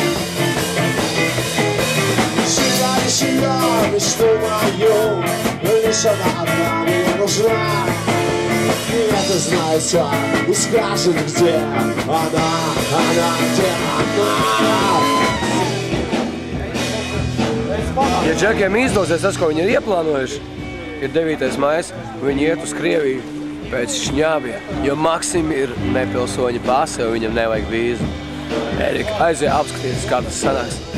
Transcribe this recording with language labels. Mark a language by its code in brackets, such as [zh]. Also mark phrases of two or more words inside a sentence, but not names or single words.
[ru] Мечта, мечту мою, лишь она одна мне нужна. И это знает все, и скажет, где она, где она. [lv] Ja džekiem izdosies tas, ko viņi ir ieplānojuši, ir 9. maijs, viņi iet uz Krieviju pēc šņāviem, jo Maksim ir nepilsoņa pase, un viņam nevajag vīzu. Erika, aizie apskatīties, kā tas sanāks.